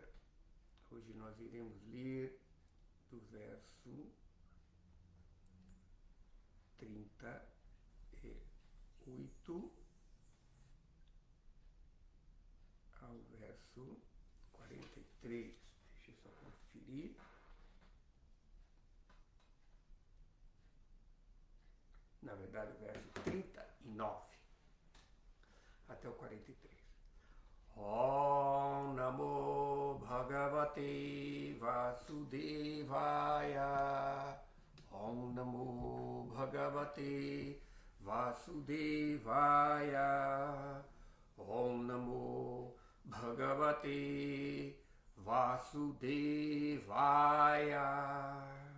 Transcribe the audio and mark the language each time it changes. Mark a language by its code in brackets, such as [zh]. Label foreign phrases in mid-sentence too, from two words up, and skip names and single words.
[pt] Hoje nós iremos ler do verso 38 ao verso 43. Deixa eu só conferir. Na verdade, o verso 39 até o 43. [sa] ॐ नमो भगवते वासुदेवाय. ॐ नमो भगवते वासुदेवाय. ॐ नमो भगवते वासुदेवाय.